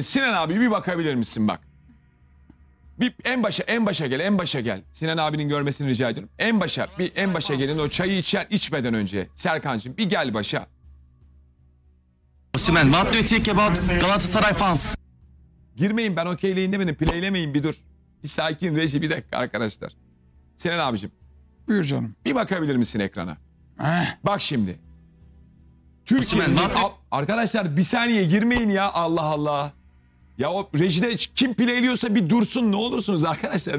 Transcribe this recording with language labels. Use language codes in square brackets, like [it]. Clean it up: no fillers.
[tr] Sinan abi bir bakabilir misin bak? Bir en başa gel. Sinan abinin görmesini rica ediyorum. En başa gelin o çayı içmeden önce. Serkancığım bir gel başa. [en] Osimhen, what do you think about Galatasaray fans? [tr] Girmeyin, ben okeyleyin demedim. Playlemeyin bir dur. Bir sakin reji, bir dakika arkadaşlar. Sinan abicim. Buyur canım. Bir bakabilir misin ekrana? Heh. Bak şimdi. Osimhen, [en] what do... [tr] Arkadaşlar bir saniye girmeyin ya, Allah Allah. Ya o rejide kim playliyorsa bir dursun ne olursunuz arkadaşlar.